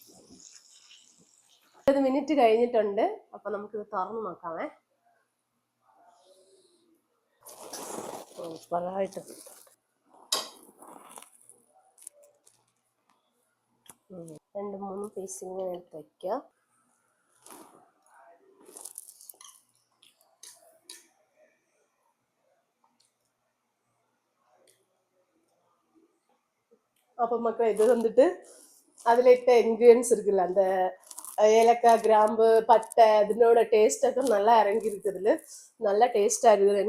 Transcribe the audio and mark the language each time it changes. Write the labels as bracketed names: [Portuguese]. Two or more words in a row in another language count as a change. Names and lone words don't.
[Malayalam] 20 മിനിറ്റ് കഴിഞ്ഞിട്ടുണ്ട്. അപ്പൊ നമുക്കിത് തുറന്ന് നോക്കാമേ. സൂപ്പറായിട്ട് 2-3 പീസ് ഇങ്ങനെ എടുത്ത് വയ്ക്കുക. [Tamil] அப்போ மக்கள் இது வந்துட்டு அதில் இட்ட இன்க்ரீடியன்ஸ் இருக்குல்ல, அந்த ஏலக்காய், கிராம்பு, பட்டை, இதனோட டேஸ்ட்டൊക്കെ நல்லா இறங்கி இருக்குதுல, நல்லா டேஸ்டாக இருக்குது.